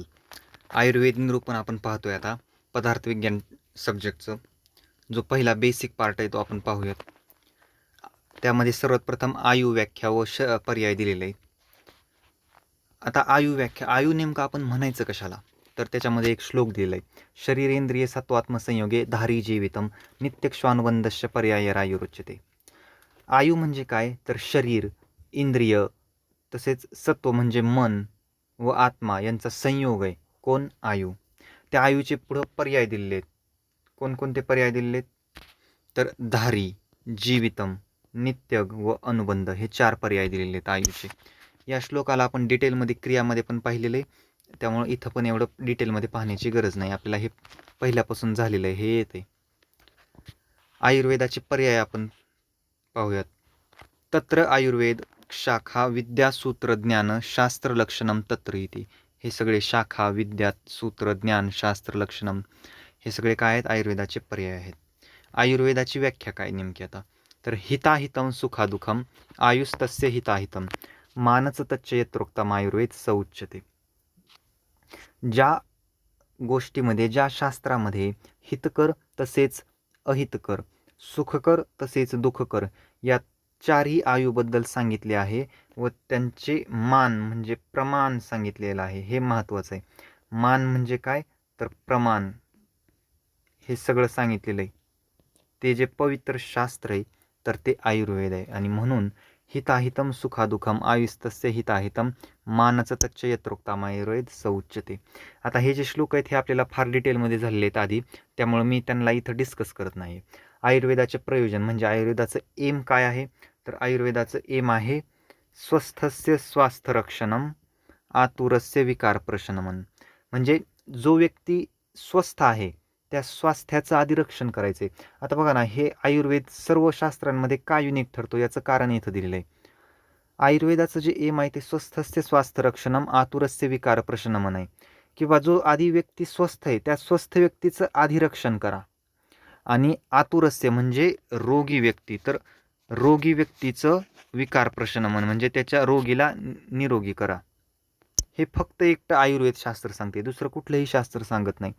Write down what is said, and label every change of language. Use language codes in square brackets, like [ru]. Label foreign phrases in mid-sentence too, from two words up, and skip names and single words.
[mr] आयुर्वेद निरूपण आपण पाहतोय आता पदार्थ विज्ञान सब्जेक्टचं. जो पहिला [en] basic part [mr] आहे तो आपण पाहूयात. त्यामध्ये सर्वात प्रथम आयु व्याख्या व पर्याय दिलेले आहे. आता आयु व्याख्या, आयु नेमकं आपण म्हणायचं कशाला, तर त्याच्यामध्ये एक श्लोक दिलेला आहे. [sa] शरीरेंद्रिय सत्वात्मसंयोगे धारी जीवितम नित्यक्ष्वानुबंधस्य पर्यायरायुरुच्यते. [mr] आयु म्हणजे काय, तर शरीर, इंद्रिय तसेच सत्व म्हणजे मन व आत्मा यांचा संयोग आहे. कोण? आयु. त्या आयुचे पुढं पर्याय दिलेले आहेत. कोणकोणते पर्याय दिलेले आहेत, तर धारी, जीवितम, नित्यग व अनुबंध हे 4 पर्याय दिलेले आहेत आयुचे. या श्लोकाला आपण डिटेलमध्ये क्रियामध्ये पण पाहिलेले, त्यामुळे इथं पण एवढं डिटेलमध्ये पाहण्याची गरज नाही. आपल्याला हे पहिल्यापासून झालेलं आहे, हे येते. आयुर्वेदाचे पर्याय आपण पाहूयात. [sa] तत्र आयुर्वेद शाखा विद्या सूत्र ज्ञान शास्त्र लक्षणम तत्र इति. [mr] हे सगळे शाखा, विद्या, सूत्र, ज्ञान, शास्त्र, लक्षणम हे सगळे काय आहेत? आयुर्वेदाचे पर्याय आहेत. आयुर्वेदाची व्याख्या काय नेमकी आता, तर [sa] हिताहितम सुखादुखम आयुस्तस्य हिताहितम मानच तच्च यत्रोक्तम आयुर्वेद स उच्यते. [mr] ज्या गोष्टीमध्ये, ज्या शास्त्रामध्ये हितकर तसेच अहितकर, सुखकर तसेच दुःखकर या 4ही आयुबद्दल सांगितले आहे व त्यांचे मान म्हणजे प्रमाण सांगितलेलं आहे. हे महत्त्वाचं आहे. मान म्हणजे काय, तर प्रमाण, हे सगळं सांगितलेलं आहे. ते जे पवित्र शास्त्र आहे तर ते आयुर्वेद आहे. आणि म्हणून [sa] हिताहितम सुखादुखम आयुस्तस्य हिताहितम मानच तच्च यत्रोक्तम आयुर्वेद स उच्यते. [mr] आता हे जे श्लोक आहेत हे आपल्याला फार डिटेलमध्ये झालेले आहेत आधी, त्यामुळे मी त्यांना इथं डिस्कस करत नाही. आयुर्वेदाचे प्रयोजन म्हणजे आयुर्वेदाचं एम काय आहे, तर आयुर्वेदाचं एम आहे [sa] स्वस्थस्य स्वास्थ्यरक्षणम आतुरस्य विकारप्रशमन. [mr] म्हणजे जो व्यक्ती स्वस्थ आहे त्या स्वास्थ्याचं आधी रक्षण करायचे. आता बघा ना, हे आयुर्वेद सर्व शास्त्रांमध्ये का युनिक ठरतो याचं कारण इथं दिलेलं आहे. आयुर्वेदाचं जे एम आहे ते [sa] स्वस्थस्य स्वास्थ्यरक्षणम आतुरस्य विकारप्रशमन [mr] आहे. किंवा जो आधी व्यक्ती स्वस्थ आहे त्या स्वस्थ व्यक्तीचं आधी रक्षण करा. आणि आतुरस्य म्हणजे रोगी व्यक्ती, तर रोगी व्यक्तीचं विकार प्रशमन म्हणजे त्याच्या रोगीला निरोगी करा. हे फक्त एकटं आयुर्वेद शास्त्र सांगते, दुसरं कुठलंही शास्त्र सांगत नाही.